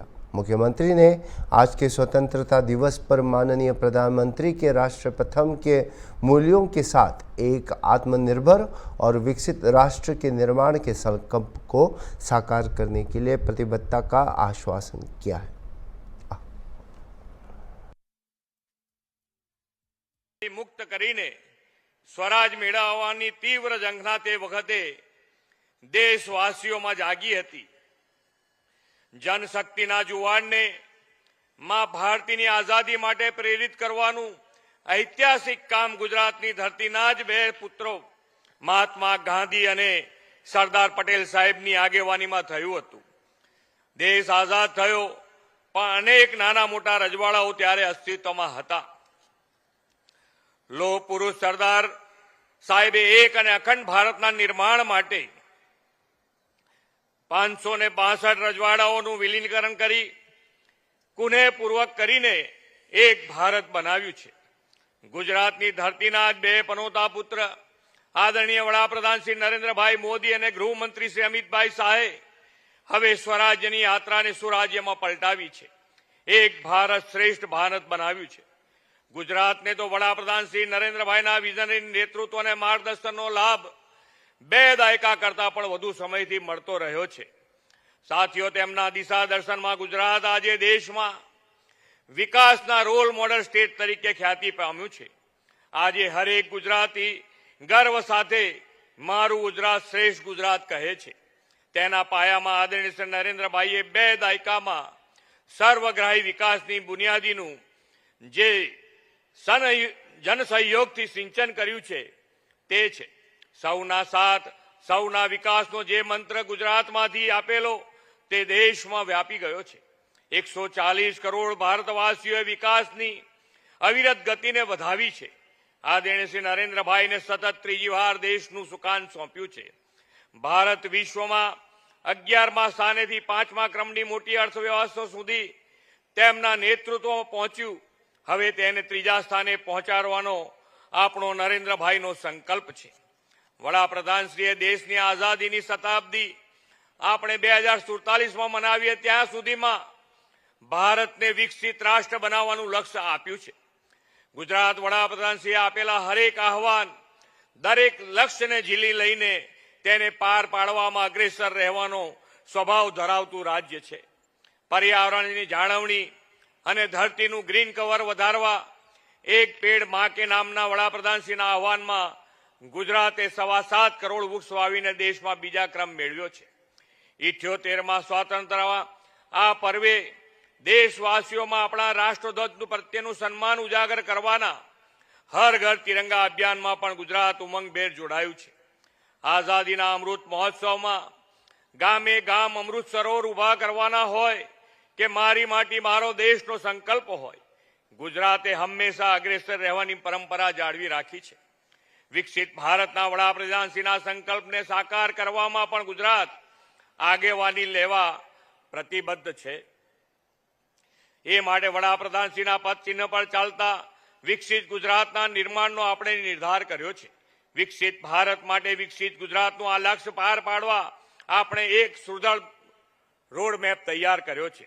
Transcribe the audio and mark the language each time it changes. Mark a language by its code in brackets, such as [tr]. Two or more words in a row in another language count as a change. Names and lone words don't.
[hi] मुख्यमंत्री ने आज के स्वतंत्रता दिवस पर माननीय प्रधानमंत्री के राष्ट्र प्रथम के मूल्यों के साथ एक आत्मनिर्भर और विकसित राष्ट्र के निर्माण के संकल्प को साकार करने के लिए प्रतिबद्धता का आश्वासन किया है। [gu] મુક્ત કરીને સ્વરાજ મેળવવાની તીવ્ર જંગના તે વખતે દેશવાસીઓમાં જાગી હતી। જનશક્તિના જુવાળને મા ભારતીની આઝાદી માટે પ્રેરિત કરવાનું ઐતિહાસિક કામ ગુજરાતની ધરતીના જ બે પુત્રો મહાત્મા ગાંધી અને સરદાર પટેલ સાહેબની આગેવાનીમાં થયું હતું। દેશ આઝાદ થયો પણ અનેક નાના મોટા રજવાડાઓ ત્યારે અસ્તિત્વમાં હતા। લોહ પુરુષ સરદાર સાહેબે એક અને અખંડ ભારતના નિર્માણ માટે 562 રજવાડાઓનું વિલીનીકરણ કરી કુનેહપૂર્વક કરીને એક ભારત બનાવ્યું છે। ગુજરાતની ધરતીના બે પનોતા પુત્ર આદરણીય વડાપ્રધાન શ્રી નરેન્દ્રભાઈ મોદી અને ગૃહમંત્રી શ્રી અમિતભાઈ શાહે હવે સ્વરાજ્યની યાત્રાને સુરાજ્યમાં પલટાવી છે। એક ભારત શ્રેષ્ઠ ભારત બનાવ્યું છે। ગુજરાત ને તો વડાપ્રધાન શ્રી નરેન્દ્રભાઈના વિઝનરી નેતૃત્વ અને માર્ગદર્શનનો લાભ 2 દાયકા કરતા પણ વધુ સમયથી મળતો રહ્યો છે। સાથીઓ, તેમના દિશા દર્શનમાં ગુજરાત આજે દેશમાં વિકાસના [en] role model state [gu] તરીકે ખ્યાતિ પામ્યું છે। આજે હરેક ગુજરાતી ગર્વ સાથે મારું ગુજરાત શ્રેષ્ઠ ગુજરાત કહે છે। તેના પાયામાં આદરણીય શ્રી નરેન્દ્રભાઈએ 2 દાયકામાં સર્વગ્રાહી વિકાસની બુનિયાદીનું જે જનસહયોગથી સિંચન કર્યું છે તે છે। સૌના સાથ સૌના વિકાસનો જે મંત્ર ગુજરાતમાંથી આપેલો તે દેશમાં વ્યાપી ગયો છે। 140 કરોડ ભારતવાસીઓએ વિકાસની અવિરત ગતિને વધાવી છે। આદરણીય શ્રી નરેન્દ્રભાઈને સતત ત્રીજી વાર દેશનું સુકાન સોંપ્યું છે। ભારત વિશ્વમાં 11મા સ્થાનેથી 5મા ક્રમની મોટી અર્થવ્યવસ્થા સુધી તેમના નેતૃત્વમાં પહોંચ્યું। હવે તેને ત્રીજા સ્થાને પહોંચાડવાનો આપણો નરેન્દ્રભાઈનો સંકલ્પ છે। વડાપ્રધાનશ્રીએ દેશની આઝાદીની શતાબ્દી આપણે 2047માં મનાવીએ ત્યાં સુધીમાં ભારતને વિકસિત રાષ્ટ્ર બનાવવાનું લક્ષ્ય આપ્યું છે। ગુજરાત વડાપ્રધાનશ્રીએ આપેલા હરેક આહવાન, દરેક લક્ષ્યને ઝીલી લઈને તેને પાર પાડવામાં અગ્રેસર રહેવાનો સ્વભાવ ધરાવતું રાજ્ય છે। પર્યાવરણની જાળવણી અને ધરતીનું [en] green cover [gu] વધારવા એક પેડ માં કે નામના વડાપ્રધાનશ્રીના આહવાનમાં ગુજરાતે 7.25 કરોડ વૃક્ષ વાવીને દેશમાં બીજા ક્રમ મેળવ્યો છે। 78મા સ્વાતંત્ર્ય આ પર્વે દેશવાસીઓમાં આપણા રાષ્ટ્રધ્વજ પ્રત્યેનું સન્માન ઉજાગર કરવાના હર ઘર તિરંગા અભિયાનમાં પણ ગુજરાત ઉમંગભેર જોડાયું છે। આઝાદીના અમૃત મહોત્સવમાં ગામે ગામ અમૃત સરોવર ઊભા કરવાના હોય કે મારી માટી મારો દેશનો સંકલ્પ હોય, ગુજરાતે હંમેશા અગ્રેસર રહેવાની પરંપરા જાળવી રાખી છે। વિકસિત ભારતના વડાપ્રધાનશ્રીના સંકલ્પને સાકાર કરવામાં પણ ગુજરાત આગેવાની લેવા પ્રતિબદ્ધ છે। એ માટે વડાપ્રધાનશ્રીના પદ ચિહ્ન પર ચાલતા વિકસિત ગુજરાતના નિર્માણનો આપણે નિર્ધાર કર્યો છે. વિકસિત ભારત માટે વિકસિત ગુજરાતનું આ લક્ષ્ય પાર પાડવા આપણે એક સુદૃઢ [en] road map [gu] તૈયાર કર્યો છે.